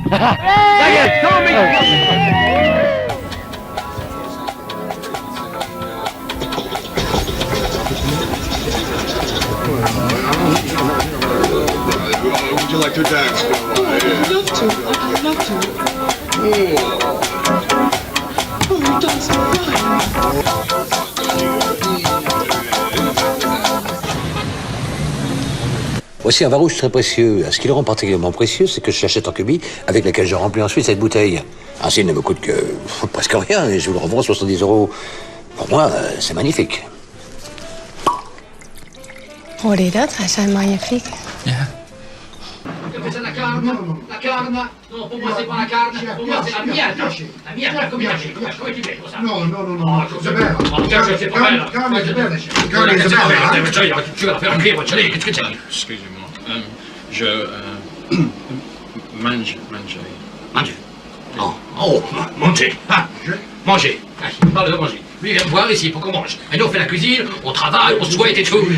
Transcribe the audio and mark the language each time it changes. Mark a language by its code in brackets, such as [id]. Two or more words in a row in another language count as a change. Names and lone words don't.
[en] Would you like to dance? I'd love to. I'd love to. Oh, you dance right. [fr] Voici un vin rouge très précieux. Ce qui le rend particulièrement précieux, c'est que je l'achète en cubis, avec laquelle je remplis ensuite cette bouteille. Ainsi, il ne me coûte que presque rien, et je vous le revends 70 €. Pour moi, c'est magnifique. [nl] Hoorde je dat? Hij zei magnifiek. Ja. [it] La carne, non, [fr] pour moi c'est pas la carne, pour moi c'est la miette. La miette, [it] come ti prego, sa? No, è bella. [fr] C'est pas bella. [it] Carne è bella. [fr] Excusez-moi, je mange. Manger. Manger. Il parle de manger. Lui, il vient me voir ici pour qu'on mange. Et nous, on fait la cuisine, on travaille, on souhaite et tout.